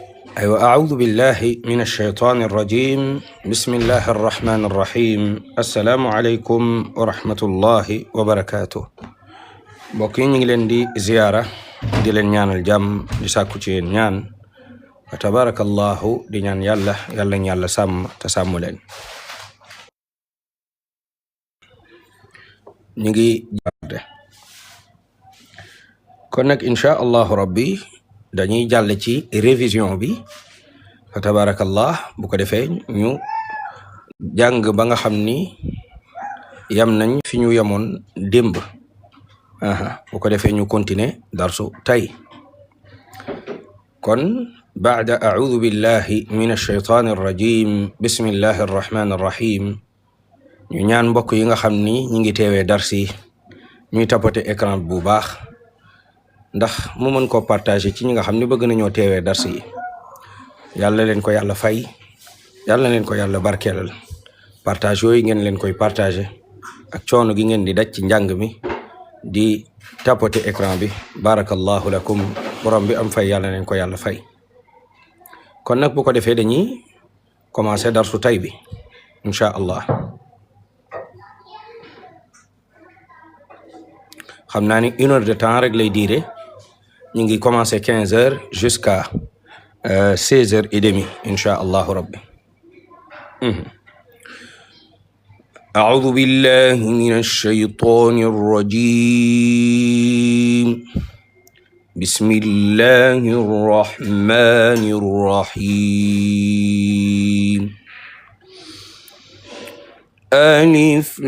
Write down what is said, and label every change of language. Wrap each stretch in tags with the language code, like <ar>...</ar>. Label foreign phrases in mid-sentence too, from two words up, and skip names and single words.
<ar>أيوة، أعوذ بالله من الشيطان الرجيم. بسم الله الرحمن الرحيم. السلام عليكم ورحمة الله وبركاته.</ar> <wo>mbokk yi di ziyaara di leen ñaanal jàmm di sàkku ci yéen ñaan</wo> <ar>وتبارك الله</ar> <wo>di ñaan yàlla yàlla sàmm te sàmm leen. ñu ngi jàdde kon nag</wo> <ar>إن شاء الله ربي</ar> <wo>dañuy jàll ci révision bi fa tabarakallah bu ko defee ñu jàng ba nga xam ni yam nañ fi ñu yamoon démb. bu ko defee ñu continuer darsu tay. kon</wo> <ar>بعد أعوذ بالله من الشيطان الرجيم بسم الله الرحمن الرحيم</ar> <wo>ñu ñaan mbokk yi nga xam ni ñi ngi teewee darsi ñuy</wo> <fr>tapoter écran</fr> <wo>bu baax ndax mu mën koo partager ci ñi nga xam ni bëgg nañoo teewee darsi yi. yàlla leen ko yàlla fay, yàlla leen ko yàlla barkeelal. partage yooyu ngeen leen koy partager ak coono gi ngeen di daj ci njàng mi di</wo> <fr>tapoter écran</fr> <wo>bi,</wo> <ar>بارك الله لكم,</ar> <wo>borom bi am fay yàlla leen ko yàlla fay. kon nag bu ko defee dañuy commencer darsu tay bi</wo> <ar>إن شاء الله.</ar> <wo>xam naa ni</wo> <fr>1 heure de temps</fr> <wo>rek lay diire. ñu ngi</wo> <fr>commencer 15 heures jusqu'à 16 heures et demie</fr> <ar>إن شاء الله ربي. أعوذ بالله من الشيطان الرجيم بسم الله الرحمن الرحيم ألف</ar>